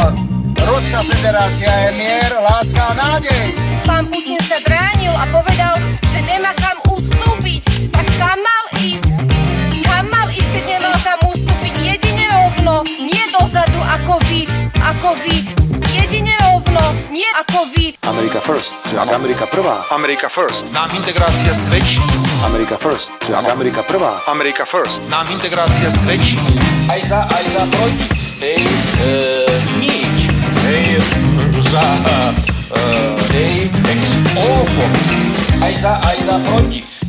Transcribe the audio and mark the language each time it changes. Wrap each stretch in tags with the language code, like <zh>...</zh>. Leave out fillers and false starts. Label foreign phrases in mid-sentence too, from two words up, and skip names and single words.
<sk>Ruská federácia je mier, láska a nádej. Pán Putin sa bránil a povedal, že nemá kam ustúpiť. Tak kam mal ísť? Keď nemal kam ustúpiť? Jedine rovno, nie dozadu ako vy. Jedine rovno, nie ako vy.</sk> <en>America first,</en> <sk>že Amerika prvá.</sk> <en>America first.</en> <sk>Nám integrácia svedčí.</sk> <en>America first,</en> <sk>že Amerika prvá.</sk> <en>America first.</en> <sk>Nám integrácia svedčí. Aj za proti. Hej, nič. Hej, za, hej, ex ofo. Aj za proti.</sk>